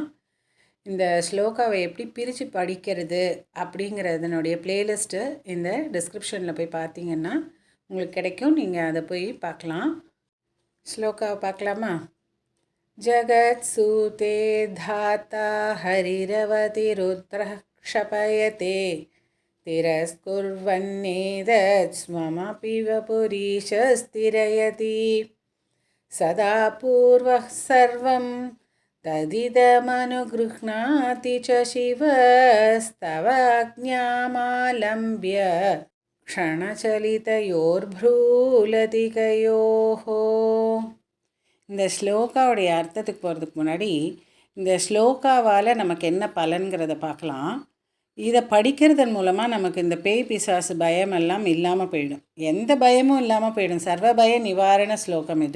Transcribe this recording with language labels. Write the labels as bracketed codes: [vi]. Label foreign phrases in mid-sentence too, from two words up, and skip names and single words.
[ta] இந்த ஸ்லோகாவை எப்படி பிரித்து படிக்கிறது அப்படிங்கிறதுனுடைய பிளேலிஸ்ட்டு இந்த டிஸ்கிரிப்ஷனில் போய் பார்த்தீங்கன்னா உங்களுக்கு கிடைக்கும். நீங்கள் அதை போய் பார்க்கலாம். ஸ்லோகாவை பார்க்கலாமா? [sa] जगत् सूते धाता हरिरवति रुद्र क्षपयते तिरस्कुर्वन्नेतत् स्वमपि वपुरीशस्थिरयति सदा पूर्वः सर्वं तदिदमनुगृह्णाति च शिवस्तवाज्ञामालम्ब्य क्षणचलितयोर्भ्रूलतिकयोः. [ta] இந்த ஸ்லோகாவுடைய அர்த்தத்துக்கு போகிறதுக்கு முன்னாடி இந்த ஸ்லோகாவால் நமக்கு என்ன பலன்கிறத பார்க்கலாம். இதை படிக்கிறதன் மூலமாக நமக்கு இந்த பேய் பிசாசு பயமெல்லாம் இல்லாமல் போயிடும். எந்த பயமும் இல்லாமல் போயிடும். சர்வ பய நிவாரண ஸ்லோகம் இது.